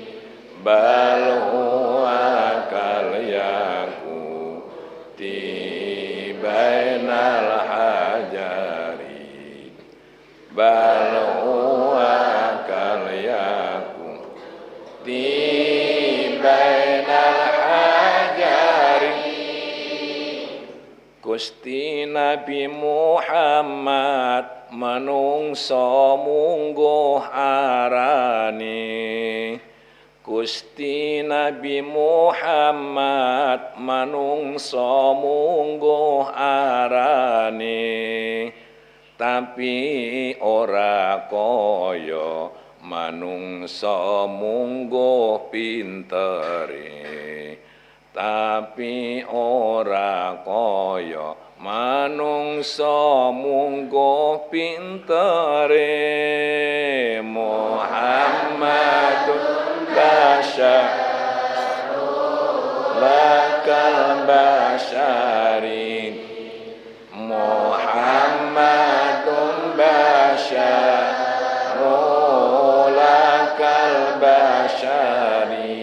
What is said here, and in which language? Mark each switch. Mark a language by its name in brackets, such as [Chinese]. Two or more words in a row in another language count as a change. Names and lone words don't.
[Arabic] بل هو كالياقوت بين الحجر. بل هو كالياقوت بين الحجر. [Javanese] Gusti Nabi Muhammad manungsa mungguh arane. Gusti Nabi Muhammad manungsa mungguh arane. Tapi ora kaya manungsa mungguh pintere. Tapi ora kaya manungsa mungguh pintere. [Arabic] محمد بشر لا كالبشر. محمد بشر لا كالبشر.